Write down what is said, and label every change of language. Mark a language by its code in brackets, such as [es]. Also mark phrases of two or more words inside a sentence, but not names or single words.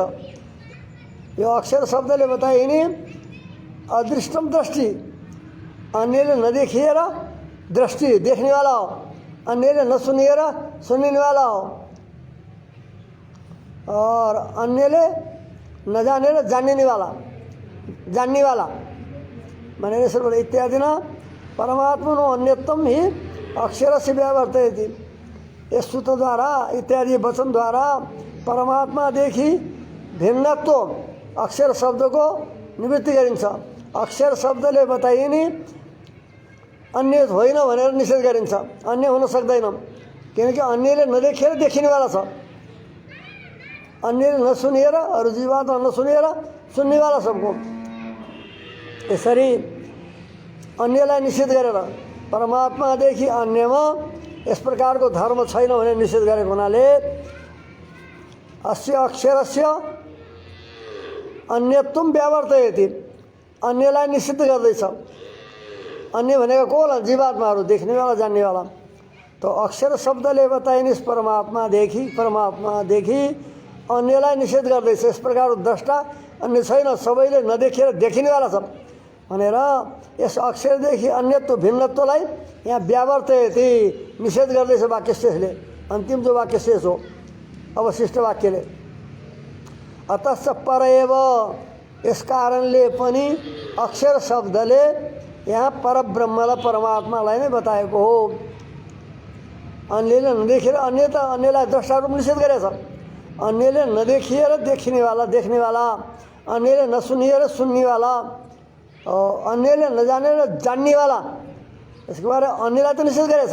[ne] यो अक्षर शब्दले बताइने [sa] अदृष्टम दृष्टि, [ne] अन्यले नदेखिएर दृष्टि देख्नेवाला हो, अन्यले नसुनिएर सुन्नेवाला हो, और अन्यले नजानेर जान्नेवाला भनेर यसरी इत्यादि [sa] न परमात्मनो अन्यत्वम ही अक्षरस्य व्यावर्तयति। [ne] यस सूत्रद्वारा इत्यादि वचनद्वारा परमात्मादेखि भिन्नत्व अक्षर शब्दको निवृत्ति गरिन्छ। अक्षर शब्दले बताइने अन्य होइन भनेर निषेध गरिन्छ। अन्य हुन सक्दैन किनकि अन्यले नदेखेर देखिनेवाला छ, अन्यले नसुनेर अरू जीवात्मा नसुनेर सुन्नेवाला सबको। यसरी अन्यलाई निषेध गरेर परमात्मादेखि अन्यमा यस प्रकारको धर्म छैन भने निषेध गरेको हुनाले [sa] अस्य अक्षरस्य अन्यत्वम व्यावर्तयति, [ne] अन्यलाई निषिद्ध गर्दैछ। अन्य भनेको को होला? जीवात्माहरू, देख्नेवाला जान्नेवाला। तो अक्षर शब्दले बताइने परमात्मादेखि अन्यलाई निषेध गर्दैछ। यस प्रकारको द्रष्टा अन्य छैन, सबैले नदेखेर देखिनेवाला छ भनेर यस अक्षरदेखि अन्यत्व भिन्नत्वलाई यहाँ व्यावर्तयति निषेध गर्दैछ वाक्य शेषले। अन्तिम जो वाक्य शेष हो अवशिष्ट वाक्यले [sa] अतश्च परएव, [ne] यस कारणले पनि अक्षर शब्दले यहाँ परब्रह्मलाई परमात्मालाई नै बताएको हो। अन्यले नदेखेर अन्यलाई द्रष्टा रूप निषेध गरेछ। अन्यले नदेखिएर देखिनेवाला देख्नेवाला, अन्यले नसुनिएर सुन्नेवाला, अन्यले नजानेर जान्नेवाला, यसको बारे अन्यलाई त निषेध गरेछ।